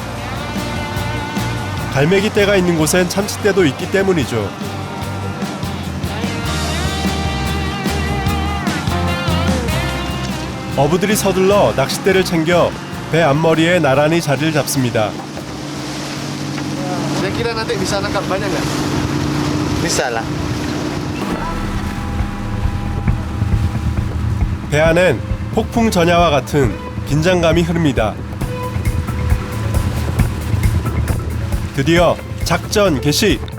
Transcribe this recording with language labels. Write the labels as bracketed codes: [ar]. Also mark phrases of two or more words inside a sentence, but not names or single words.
[ko] 갈매기떼가 있는 곳엔 참치떼도 있기 때문이죠. 어부들이 서둘러 낚싯대를 챙겨 배 앞머리에 나란히 자리를 잡습니다. [id] Kira nanti bisa nangkap banyak nggak? Bisa lah. [ko] 배 안엔 폭풍 전야와 같은 긴장감이 흐릅니다. 드디어 작전 개시!